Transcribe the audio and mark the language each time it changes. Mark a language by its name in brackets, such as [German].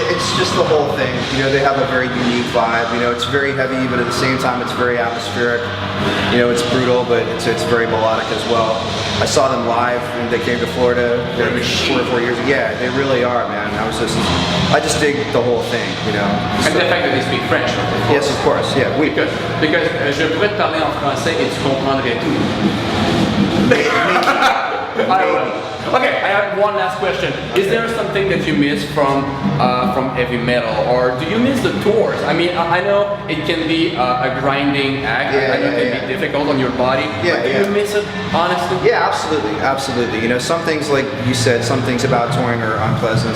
[English] It's just the whole thing. You know, they have a very unique vibe. You know, it's very heavy, but at the same time, it's very atmospheric. You know, it's brutal, but it's very melodic as well. I saw them live when they came to Florida They're a 4 or 4 years ago. Yeah, they really are, man. I just dig the whole thing, you know. And the fact that they speak French. Yes, of course. Yeah, oui. Because [French] je pourrais te parler en français et tu comprendrais tout. [English] Okay, I have one last question. Is there something that you miss from heavy metal, or do you miss the tours? I mean, I know it can be a grinding act. I know it can be difficult on your body. But do you miss it, honestly? Yeah, absolutely. You know, some things, like you said, some things about touring are unpleasant.